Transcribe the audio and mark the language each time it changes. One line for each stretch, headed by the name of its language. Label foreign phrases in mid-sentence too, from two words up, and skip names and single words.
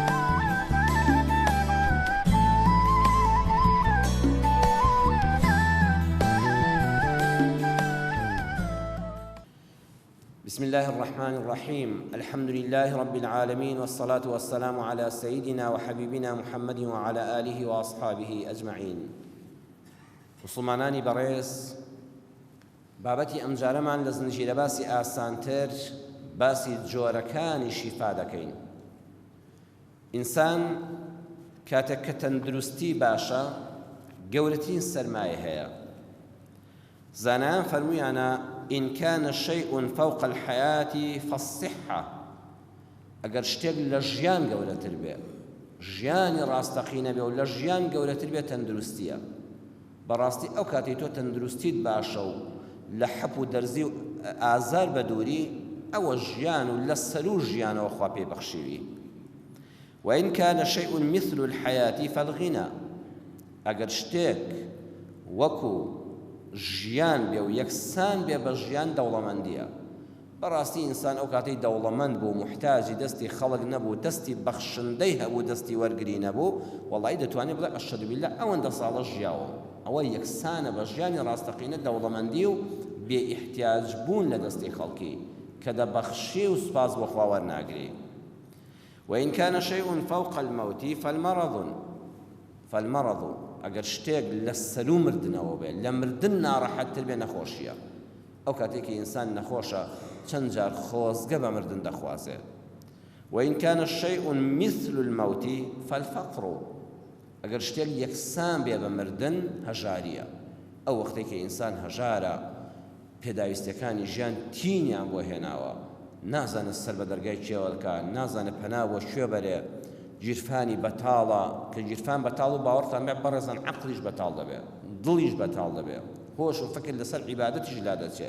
Arabic: بسم الله الرحمن الرحيم. الحمد لله رب العالمين، والصلاة والسلام على سيدنا وحبيبنا محمد وعلى آله وأصحابه أجمعين.
Central Kurdish: مسلمانانی بەڕێز، بابەتی ئەمجارەمان لە زنجیرە باسی ئاسانتر باسی جۆرەکانی شیفا دەکەین. ئینسان کاتێک کە تەندروستی باشە گەورەترین سەرمایە هەیە. زانایان فەرموویانە
Arabic: إن كان شيء فوق الحياة فالصحة.
Central Kurdish: ئەگەر شتێک لە ژیان گەورەتر بێ، ژیانی ڕاستەقینە بێ و لە ژیان گەورەتر بێ تەندروستیە. بەڕاستی ئەو کاتی تۆ تەندروستیت باشە و لە حەپ و دەرزی و ئازار بە دووری، ئەوە ژیان و لە سەر و ژیانەوە خوا پێی بەخشیوی.
Arabic: وإن كان شيء مثل الحياة فالغنى.
Central Kurdish: ئەگەر شتێک وەکو ژیان بێ و یەکسان بێ بە ژیان دەوڵەمەندیە. بەڕاستی ئینسان ئەو کاتەی دەوڵەمەند بوو، محتاجی دەستی خەڵک نەبوو، دەستی بەخشندەی هەبوو، دەستی وەرگری نەبوو، وەڵی دەتوانێت بڵێ
Arabic: ئەشهەدو بالله
Central Kurdish: ئەوەندە ساڵە ژیاوە. ئەوە یەکسانە بە ژیانی ڕاستەقینە دەوڵەمەندی و بێ ئیحتیاج بوون لە دەستی خەڵکی کە دەبەخشی و سوپاس بۆ خوا وەرناگری.
Arabic: وإن كان شيء فوق الموت فالمرض.
Central Kurdish: ئەگەر شتێک لە سەر و مردنەوە بێ، لە مردن ناڕەحەتتر بێ، نەخۆشیە. ئەو کاتێکی ئینسان نەخۆشە چەند جار خۆزگە بە مردن دەخوازێ.
Arabic: وإن كان شيء مثل الموت فالفقر.
Central Kurdish: ئەگەر شتێک یەکسان بێ بە مردن، هەژاریە. ئەو وەختێکی ئینسان هەژارە، پێداویستەکانی ژیان تینیان بۆ هێناوە، نازانێت سەر بە دەرگای کێوە بکات، نازانێت پەنا بۆ کوێ بەرێ، گیرفانی بەتاڵە کە گیرفان بەتاڵ و باوەڕتان بێ بەڕێزان عەقلیش بەتاڵ دەبێ، دڵیش بەتاڵ دەبێ، هۆش و فکر لەسەر عیبادەتیش لا دەچێت.